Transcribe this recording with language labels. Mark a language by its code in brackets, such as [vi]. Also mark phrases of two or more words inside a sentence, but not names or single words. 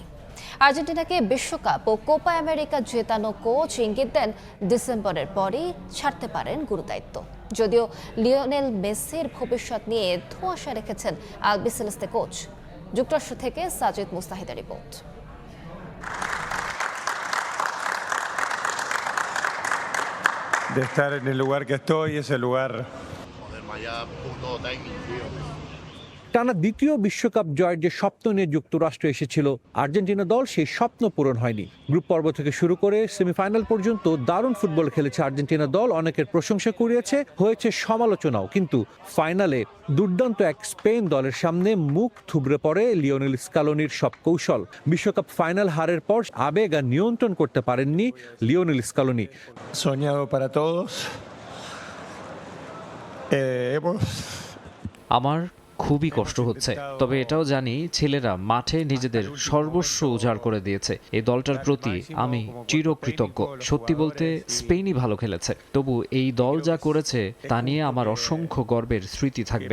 [bn] আর্জেন্টিনাকে বিশ্বকাপ ও কোপা আমেরিকা জেতানো কোচ ইঙ্গিত দেন ডিসেম্বরের পরই ছাড়তে পারেন গুরুদায়িত্ব। যদিও লিওনেল মেসির ভবিষ্যৎ নিয়ে ধোঁয়াশা রেখেছেন আলবিসেলেস্তে কোচ। যুক্তরাষ্ট্র থেকে সাজিদ মুস্তাহিদের রিপোর্ট। [es] De estar en el lugar que estoy, ese lugar. [bn] টানা দ্বিতীয় বিশ্বকাপ জয়ের যে স্বপ্ন নিয়ে যুক্তরাষ্ট্র এসেছিল আর্জেন্টিনা দল, সেই স্বপ্ন পূরণ হয়নি। গ্রুপ পর্ব থেকে শুরু করে সেমিফাইনাল পর্যন্ত দারুণ ফুটবল খেলেছে আর্জেন্টিনা দল, অনেকের প্রশংসা কুড়িয়েছে, হয়েছে সমালোচনাও। কিন্তু ফাইনালে দুর্দান্ত এক স্পেন দলের সামনে মুখ থুবড়ে পড়ে লিওনেল স্ক্যালোনির সব কৌশল। বিশ্বকাপ ফাইনাল হারের পর আবেগ আর নিয়ন্ত্রণ করতে পারেননি লিওনেল স্ক্যালোনি। [es] Soñado para todos. [bn] আমার খুবই কষ্ট হচ্ছে, তবে এটাও জানি ছেলেরা মাঠে নিজেদের সর্বস্ব উজাড় করে দিয়েছে। এই দলটার প্রতি আমি চিরকৃতজ্ঞ। সত্যি বলতে স্পেনই ভালো খেলেছে, তবু এই দল যা করেছে তা নিয়ে আমার অসংখ্য গর্বের স্মৃতি থাকবে।